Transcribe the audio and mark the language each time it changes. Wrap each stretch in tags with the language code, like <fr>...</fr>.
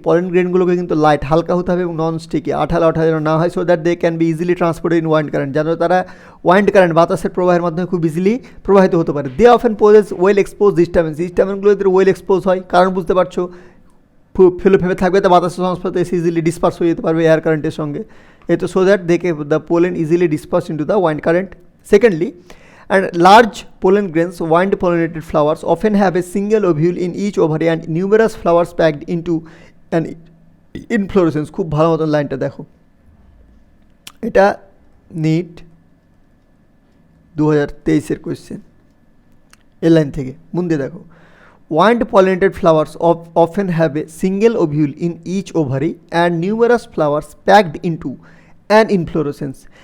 <bn>Pollen গ্রেনগুলোকে কিন্তু light, হালকা হতে হবে, এবং নন স্টিকি, আঠালো যেন না হয়,</bn> <en>so that they can be easily transported in wind current,</en> <bn>যেন তারা ওয়াইন্ড কারেন্ট বাতাসের প্রবাহের মাধ্যমে খুব ইজিলি প্রবাহিত হতে পারে। They often poses well expose হিস্টামিনগুলো এদের ওয়েল এক্সপোজ হয়, কারণ বুঝতে পারছো ফেলে ফেলে থাকবে, তো বাতাসের সংস্পর্শে এসে ইজিলি ডিসপার্স হয়ে যেতে পারবে এয়ার কারেন্টের সঙ্গে, এই তো,</bn> <en>So that the pollen easily disperse into the wind current. Secondly, and large pollen grains, wind pollinated flowers often have a single ovule in each ovary and numerous flowers packed into an inflorescence.</en> <bn>খুব ভালো মতন লাইনটা দেখো, এটা NEET 2023-এর question, এই line থেকে মন দিয়ে দেখো।</bn> <en>Wind pollinated flowers often have a single ovule in each ovary and numerous flowers packed into an inflorescence.</en>